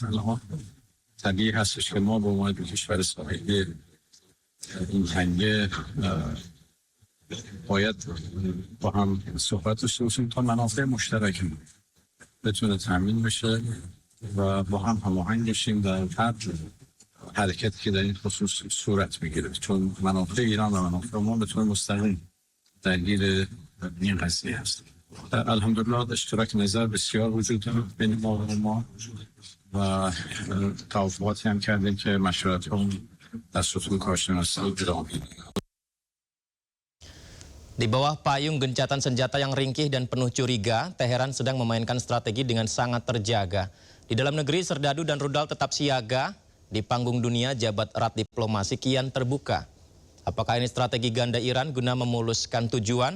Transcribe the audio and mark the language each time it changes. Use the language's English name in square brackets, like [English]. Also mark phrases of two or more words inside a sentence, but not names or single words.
[Persian] الان طبیعی هستش که ما به عنوان دو کشور ساحلی این تنگه باید با هم صحبت داشته باشیم تا منافع مشترک بتونه تامین بشه و با هم هماهنگ بشیم در هر حرکتی که در این خصوص صورت میگیره، چون منافع ایران و منافع ما بتونه مستقیم درگیر این قضیه هست. [Arabic] الحمد لله [Persian] اشتراك نظر بسیار وجود داره بین ما و ما و توافقاتی هم کردیم که مشورت هم در ستون کارشناسی ادامه. [Indonesian] Di bawah payung gencatan senjata yang ringkih dan penuh curiga, Teheran sedang memainkan strategi dengan sangat terjaga. Di dalam negeri, serdadu dan rudal tetap siaga. Di panggung dunia, jabat erat diplomasi kian terbuka. Apakah ini strategi ganda Iran guna memuluskan tujuan?